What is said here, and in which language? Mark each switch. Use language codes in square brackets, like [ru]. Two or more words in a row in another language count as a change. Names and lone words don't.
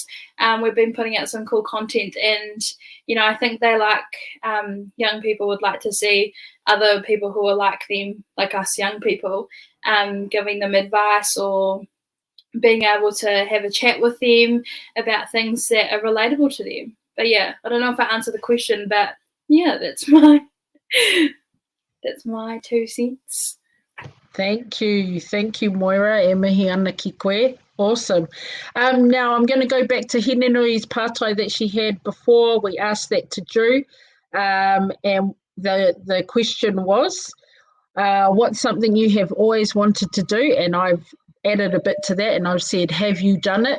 [en] We've been putting out some cool content, and, I think they young people would like to see other people who are like them, like us young people, giving them advice or being able to have a chat with them about things that are relatable to them. But yeah, I don't know if I answered the question, but yeah, that's my 2 cents. Thank you, Moira. [mi] E mihi ana ki koe. [en] Awesome. Now I'm going to go back to Hinenui's pātai that she had before. We asked that to Drew, and the question was, what's something you have always wanted to do? And I've added a bit to that, and I've said, have you done it?